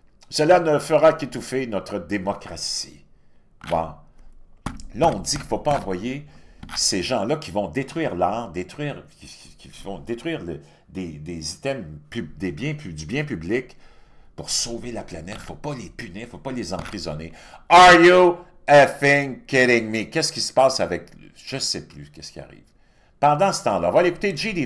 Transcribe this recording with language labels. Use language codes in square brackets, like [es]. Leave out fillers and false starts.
[fr] Cela ne fera qu'étouffer notre démocratie. » Bon. Là, on dit qu'il ne faut pas envoyer ces gens-là qui vont détruire l'art, qui vont détruire des items, du bien public pour sauver la planète. Il ne faut pas les punir, il ne faut pas les emprisonner. [en] Are you effing kidding me? [fr] Qu'est-ce qui se passe avec... Je ne sais plus qu'est-ce qui arrive. Pendant ce temps-là, on va aller écouter J.D.